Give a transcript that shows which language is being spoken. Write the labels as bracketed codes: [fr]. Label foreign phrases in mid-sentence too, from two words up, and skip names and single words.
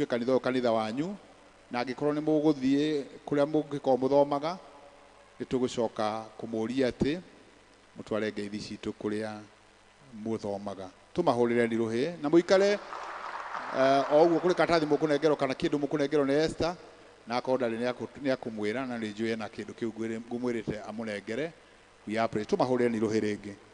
[ki] kanitha wanyu na agikorwo ni muguthie kuria mungiko muthomaga nitugucoka kumuria ati mutware ngeithi citu kuria muthomaga tumahurire ni ruhi na muikare oguo kuri katathi mukunengerwo kana kindu mukunengerwo ni Esther na akonda ni akumwira na ni njue na kindu kiu ngumwirite amunengere [en] we are pray [ki] tumahurire ni ruhi ringi